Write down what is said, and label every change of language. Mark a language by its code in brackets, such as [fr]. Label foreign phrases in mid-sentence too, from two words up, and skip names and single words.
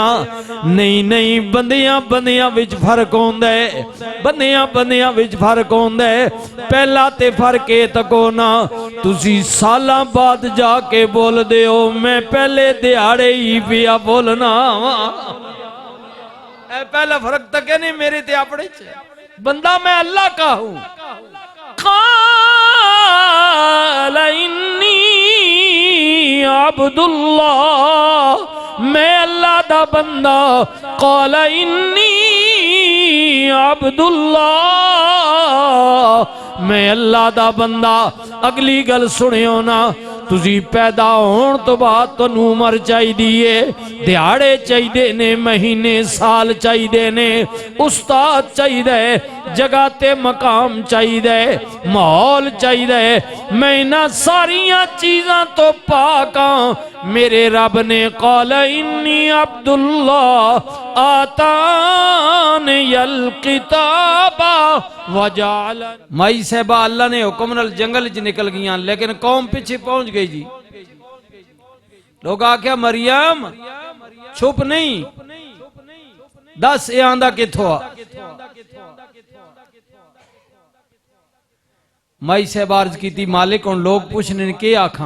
[pa] ਨਹੀਂ ਨਹੀਂ, ਬੰਦਿਆਂ ਬੰਦਿਆਂ ਵਿਚ ਫ਼ਰਕ ਹੋਂਦਾ ਹੈ, ਬੰਦਿਆਂ ਬੰਦਿਆਂ ਵਿਚ ਫ਼ਰਕ ਹੋਂਦਾ ਹੈ। ਪਹਿਲਾ ਤੇ ਫ਼ਰਕ ਏ ਤੱਕੋ ਨਾ ਤੁਸੀਂ ਸਾਲਾਂ ਬਾਦ ਜਾਕੇ ਬੋਲ ਦੇ ਹੋ, ਮੈਂ ਪਹਿਲੇ ਦਿਹਾੜੇ ਹੀ ਪਿਆ ਬੋਲਣਾ। ਏ ਪਹਿਲਾ ਫ਼ਰਕ ਤੱਕ ਨਹੀਂ ਮੇਰੇ ਤੇ ਅਪਣੇ ਚ। [hi] बंदा मैं अल्लाह का हूं। [ar] قال إني عبد الله, [pa] ਮੈਂ ਅੱਲਾਹ ਦਾ ਬੰਦਾ। [ar] قال إني عبد الله, [pa] ਮੈਂ ਅੱਲਾਹ ਦਾ ਬੰਦਾ। ਅਗਲੀ ਗੱਲ ਸੁਣਿਓ ਨਾ, ਤੁਸੀਂ ਪੈਦਾ ਹੋਣੇ ਤੋ ਬਾਦ ਤੁਹਾਨੂ ਉਮਰ ਚਾਹੀਏ, ਦਿਹਾੜੇ ਚਾਹੀਏ ਨੇ, ਮਹੀਨੇ ਸਾਲ ਚਾਹੀਏ ਨੇ, ਉਸਤਾਦ ਚਾਹੀਏ, ਜਗ੍ਹਾ ਤੇ ਮਕਾਮ ਚਾਹੀਏ, ਮਾਹੌਲ ਚਾਹੀਏ। ਮੈਂ ਇਨ੍ਹਾਂ ਸਾਰਿਆਂ ਚੀਜ਼ਾਂ ਤੋ ਪਾਕ ਹਾਂ। ਮੇਰੇ ਰਬ ਨੇ [ar] قال إني عبد الله آتاني الكتاب وجعل. [pa] ਮਾਈ ਸਾਹਿਬਾ ਅੱਲਾਹ ਨੇ ਹੁਕਮ ਨਾਲ ਜੰਗਲ ਚ ਨਿਕਲ ਗਈਆਂ, ਲੇਕਿਨ ਕੌਮ ਪਿੱਛੇ ਪਹੁੰਚ ਗਈ ਜੀ। ਲੋਗ ਆਖਿਆ ਮਰੀਅਮ ਛੁਪ ਨਹੀਂ, ਦੱਸ ਏ ਆਂਦਾ ਕਿੱਥੋਂ ਆ। ਮਾਈ ਸਾਹਬ ਅਰਜ਼ ਕੀ ਮਾਲਿਕ ਹੁਣ ਲੋਗ ਪੁੱਛਣੇ ਕੇ ਆਖਾ।